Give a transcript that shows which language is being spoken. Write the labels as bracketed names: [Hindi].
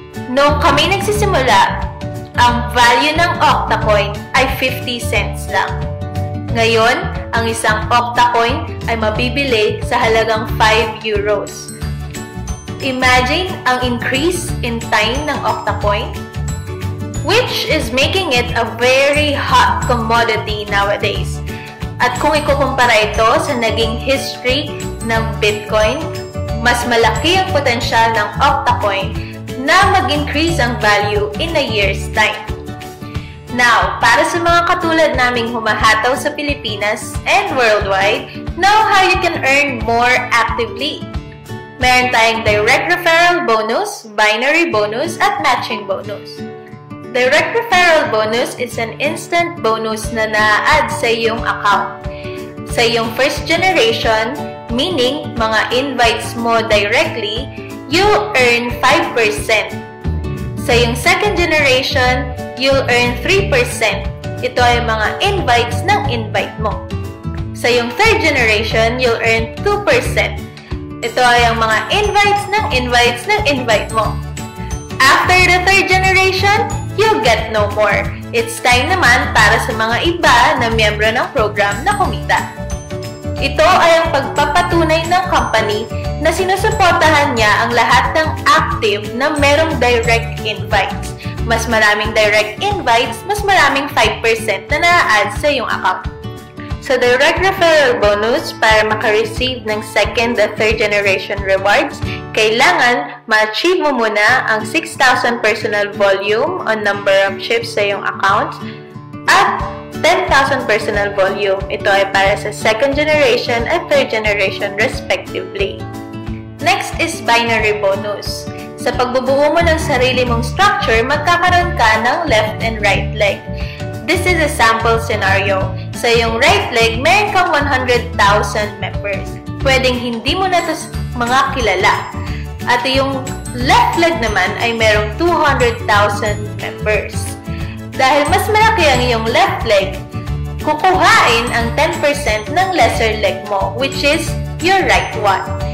[Filipino] Nung kami nagsisimula, ang value ng Octacoin ay 50 cents lang. Ngayon, ang isang Octacoin ay mabibili sa halagang 5 euros. [English] Imagine ang increase in time ng Octacoin, which is making it a very hot commodity nowadays. [Filipino] At kung ikukumpara ito sa naging history ng Bitcoin, mas malaki ang potensyal ng Octacoin na mag-increase ang value [English] in a year's time. Now, [Filipino] para sa mga katulad naming humahataw sa Pilipinas [English] and worldwide, know how you can earn more actively. [Filipino] Meron tayong direct referral bonus, binary bonus, at matching bonus. [English] Direct referral bonus is an instant bonus [Filipino] na na-add sa iyong account. Sa iyong [English] first generation, meaning mga invites mo directly, you'll earn 5%. [Filipino] Sa iyong [English] second generation, you'll earn 3%. [Filipino] Ito ay mga invites ng invite mo. Sa iyong [English] third generation, you'll earn 2%. [Filipino] Ito ay ang mga invites ng invite mo. [English] After the third generation, you'll get no more. It's time [Filipino] naman para sa mga iba na miyembro ng program na kumita. Ito ay ang pagpapatunay ng company na sinusuportahan niya ang lahat ng active na merong direct invites. Mas maraming direct invites, mas maraming 5% na na-add sa iyong account. Sa direct referral bonus, para makareceive ng second at third generation rewards, kailangan ma-achieve mo muna ang 6,000 personal volume on number of chips sa iyong account at 10,000 personal volume. Ito ay para sa second generation at third generation respectively. [English] Next is binary bonus. [Filipino] Sa pagbubuo mo ng sarili mong structure, magkakaroon ka ng left and right leg. [English] This is a sample scenario. [Filipino] Sa iyong right leg, meron kang 100,000 members. Pwedeng hindi mo na ito mga kilala. At yung left leg naman ay merong 200,000 members. Dahil mas malaki ang iyong left leg, kukuhain ang 10% ng lesser leg mo, [English] which is your right one.